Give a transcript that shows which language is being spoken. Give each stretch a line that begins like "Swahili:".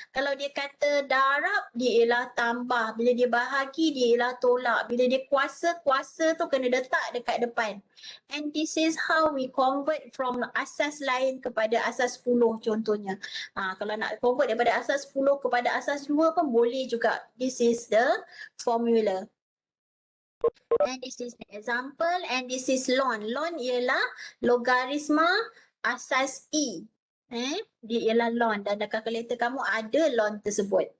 Malay: Kalau dia kata darab, dia ialah tambah. Bila dia bahagi, dia ialah tolak. Bila dia kuasa tu kena letak dekat depan.
English: And this is how we convert from
Malay: asas lain kepada asas 10 contohnya. Kalau nak convert daripada asas 10 kepada asas 2 pun boleh juga.
English: This is the formula. And this is the example, and this is ln.
Malay: Ln ialah logaritma asas E. Dia ialah ln, dan dalam kalkulator kamu ada ln tersebut.